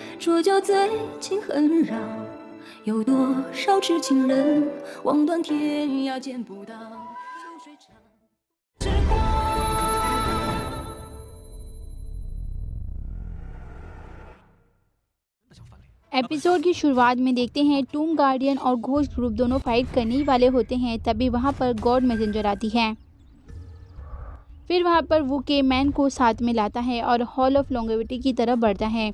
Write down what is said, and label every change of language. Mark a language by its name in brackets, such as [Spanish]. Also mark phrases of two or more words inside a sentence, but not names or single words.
[Chinese] 说就最近很绕，有多少痴情人望断天涯见不到，秋水长时光。 [Hindi] एपिसोड की शुरुआत में देखते हैं टूम गार्डियन और घोस्ट ग्रुप दोनों फाइट करने ही वाले होते हैं। तभी वहां पर गॉड मैसेंजर आती है। फिर वहां पर वो के मैन को साथ में लाता है और हॉल ऑफ लॉन्गेविटी की तरफ बढ़ता है।